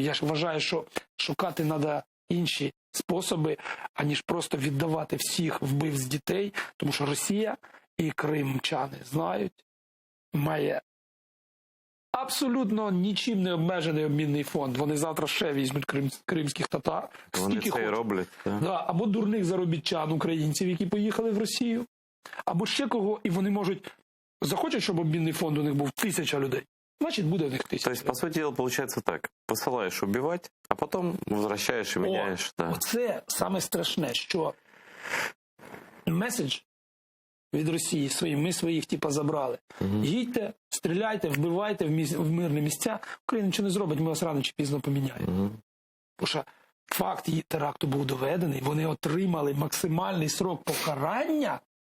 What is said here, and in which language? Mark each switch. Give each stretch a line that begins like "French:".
Ukrainian: Я ж вважаю, що шукати треба інші способи, аніж просто віддавати всіх вбивць дітей, тому що Росія і кримчани знають, має абсолютно нічим не обмежений обмінний фонд. Вони завтра ще візьмуть кримських татар. Вони це і роблять. Або дурних заробітчан, українців, які поїхали в Росію, або ще кого, і вони можуть захочуть, щоб обмінний фонд у них був 1000 людей. Значит, буде у них 1000.
Russian: То есть, по сути дела, получается так. Посылаешь убивать, а потом возвращаешь и меняешь.
Ukrainian: Оце саме страшне, що меседж від Росії ми своїх забрали. Їдьте, стріляйте, вбивайте в мирні місця. Україна нічого не зробить, ми вас рано чи пізно поміняємо. Тому що факт її теракту був доведений, вони отримали максимальний срок покарання.